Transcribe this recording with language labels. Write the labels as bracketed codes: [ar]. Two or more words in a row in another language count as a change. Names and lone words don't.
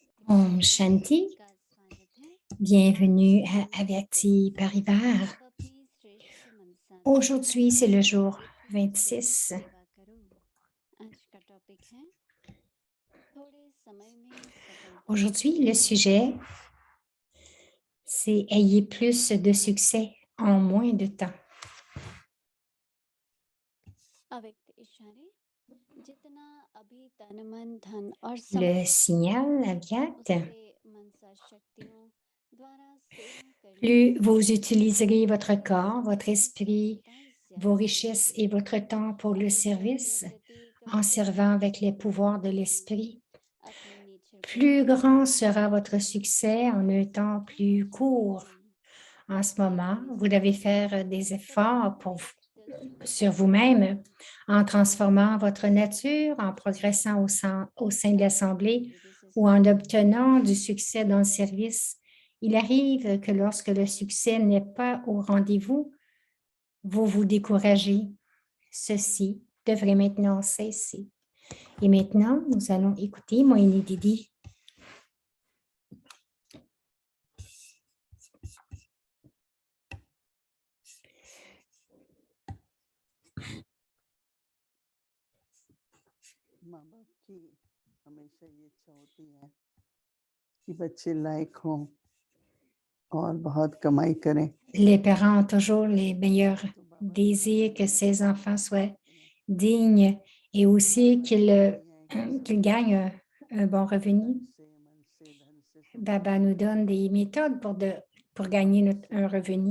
[hi] ॐ शान्ति, का स्वागत है। [fr] bienvenue à Averti Parivar. [hi] आप अपनी श्रेष्ठ मनसा के [fr] Aujourd'hui, [hi] साथ [fr] c'est le jour [hi] पवित्र हृदय से [fr] 26. [hi] सेवा करो। आज का टॉपिक है थोड़े समय में सफलता [fr] Aujourd'hui, le [hi] पाना। [fr] sujet, c'est ayez plus de succès en moins de temps. [hi] अव्यक्त इशारे जितना अभी तन मन धन और [fr] Le [hi] समय [fr] signal avyat, [hi] उससे मनसा शक्तियों द्वारा सेवा करने [fr] plus [hi] की [fr] vous utiliserez votre corps, votre [hi] उसमें [fr] esprit, [hi] सफलता [fr] vos [hi] ज्यादा [fr] richesses et [hi] मिलेगी। [fr] votre temps pour le [hi] वैराग्य [fr] service, [hi] प्रतीक [fr] en servant avec les pouvoirs de [hi] अपनी [fr] l'esprit, [hi] अपनी नेचर [fr] plus grand sera votre succès en un temps plus court. En ce moment, vous devez faire des efforts sur vous-même en transformant votre nature, en progressant au sein de l'Assemblée ou en obtenant du succès dans le service. Il arrive que lorsque le succès n'est pas au rendez-vous, vous vous découragez. Ceci devrait maintenant cesser. Et maintenant, nous allons écouter Moïni Didi. [hi] माँ बाप की हमेशा ये इच्छा होती है कि बच्चे लायक हों और बहुत कमाई करें। [fr] Les parents ont toujours les meilleurs désirs que ses enfants soient dignes et aussi qu'ils gagnent un bon revenu. Baba nous donne des méthodes pour gagner un revenu.